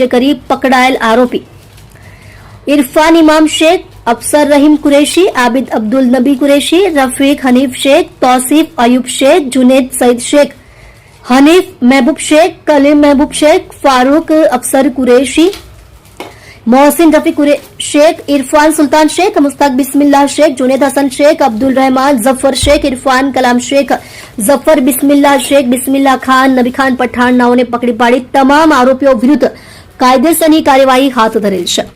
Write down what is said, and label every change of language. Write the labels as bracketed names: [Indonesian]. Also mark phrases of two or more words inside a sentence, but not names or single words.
[Gujarati] કરી પકડાયેલ આરોપી ઇરફાન ઇમામ શેખ, અફસર રહીમ કુરેશી, આબિદ અબ્દુલ નબી કુરેશી, રફીક હનીફ શેખ, તૌસીફ અયુબ શેખ, જુનેદ સઈદ શેખ, હનીફ મહેબૂબ શેખ, કલીમ મહેબૂબ શેખ, ફારૂક અફસર કુરેશી, मोहसिन रफीक शेख, इरफान सुल्तान शेख, मुस्ताक बिस्मिल्लाह शेख, जुनेद हसन शेख, अब्दुल रहमान, जफर शेख, इरफान कलाम शेख, जफर बिस्मिल्लाह शेख, बिस्मिल्लाह खान, नबी खान पठाण નાઓને પકડી પાડી તમામ આરોપીઓ વિરુદ્ધ કાયદેસરની કાર્યવાહી હાથ ધરેલ છે।